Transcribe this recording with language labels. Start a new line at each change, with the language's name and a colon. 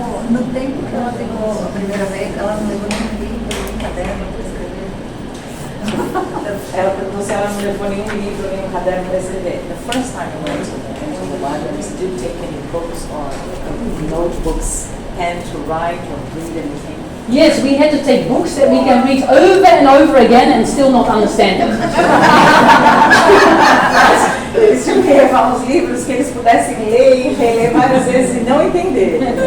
Portuguese: No tempo que ela pegou a primeira vez, ela não levou nenhum livro, nenhum caderno para escrever. Ela perguntou se ela não levou nenhum livro, nenhum caderno para escrever.
English: The first time I went to the libraries, did you take any books or notebooks, pen to write or read anything? Yes, we had to take books that we can read over and over again and still not understand them.
Portuguese: Eles tinham que levar uns livros que eles pudessem ler e reler várias vezes e não entender.